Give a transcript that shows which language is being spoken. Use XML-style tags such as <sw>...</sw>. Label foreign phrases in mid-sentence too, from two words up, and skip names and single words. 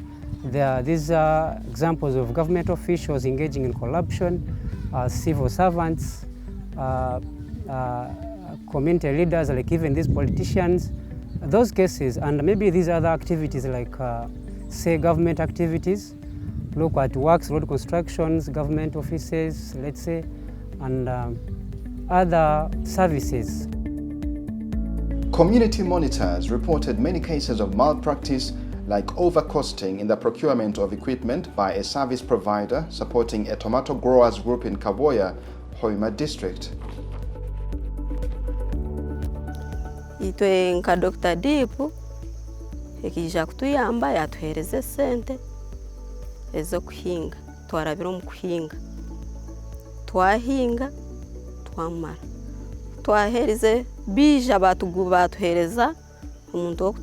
<en>These are examples of government officials engaging in corruption, civil servants, community leaders, like even these politicians, those cases, and maybe these other activities like, say, government activities, look at works, road constructions, government offices, let's say, and other services. Community monitors reported many cases of malpractice like overcosting in the procurement of equipment by a service provider supporting a tomato growers group in Kaboya, Hoima district.</en> <nyn>Itwe nka DRDIP ekija kutuyamba yatuhereze sente ezo kuhinga twarabira mu kuhinga twahinga twamara twahereze bija batuhereza umuntu wo</nyn>